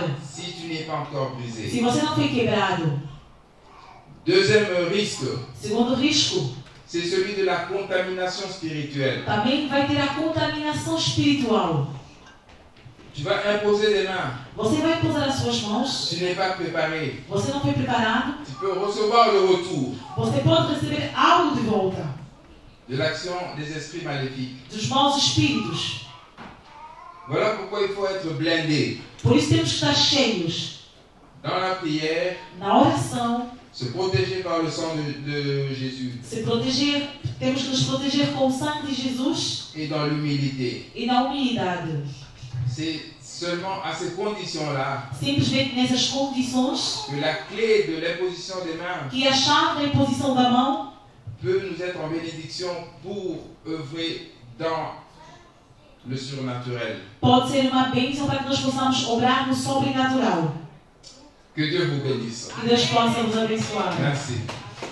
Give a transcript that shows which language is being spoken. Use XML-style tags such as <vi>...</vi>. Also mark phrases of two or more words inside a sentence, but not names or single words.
<fr>si tu n'es pas encore brisé?</fr> <pt>se você não foi quebrado?</pt> <fr>Deuxième risque,</fr> <pt>Segundo risco,</pt> <fr>c'est celui de la contamination spirituelle.</fr> <pt>também vai ter a contaminação espiritual.</pt> <fr>Tu vas imposer des mains.</fr> <pt>Você vai posar as suas mãos,</pt> <fr>Tu n'es pas préparé.</fr> <pt>você não foi preparado,</pt> <fr>Tu peux recevoir le retour</fr> <pt>você pode receber algo de volta</pt> <fr>de l'action des esprits maléfiques.</fr> <pt>dos maus espíritos.</pt> <fr>Voilà pourquoi il faut être blindé.</fr> <pt>Por isso temos que estar cheios</pt> <fr>Dans la prière,</fr> <pt>na oração,</pt> <fr>se protéger par le sang de Jésus</fr> <pt>se proteger, temos que nos proteger com o sangue de Jesus</pt> <fr>et dans l'humilité.</fr> <pt>e na humildade.</pt> <fr>C'est seulement à ces conditions-là</fr> <pt>Simplesmente nessas condições</pt> <fr>que la clé de l'imposition des mains</fr> <pt>que a chave da imposição da mão</pt> <fr>peut nous être en bénédiction pour œuvrer dans le surnaturel.</fr> <pt>pode ser uma bênção para que nós possamos obrar no sobrenatural.</pt> <fr>Que Dieu vous bénisse.</fr> <pt>Que Deus possa nos abençoar.</pt> <fr>Merci.</fr>